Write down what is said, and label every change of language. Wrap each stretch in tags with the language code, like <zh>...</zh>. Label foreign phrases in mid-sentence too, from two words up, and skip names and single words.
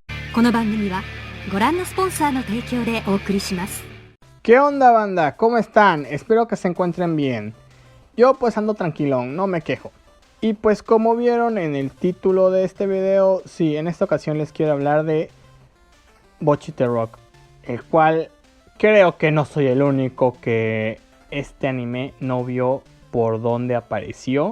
<ja>この番組はご覧のスポンサーの提供でお送りします。</ja> <es>¿Qué onda, banda? ¿Cómo están? Espero que se encuentren bien. Yo pues ando tranquilón, no me quejo. Y pues como vieron en el título de este video, sí, en esta ocasión les quiero hablar de Bocchi the Rock, el cual creo que no soy el único que este anime no vio por dónde apareció.</es>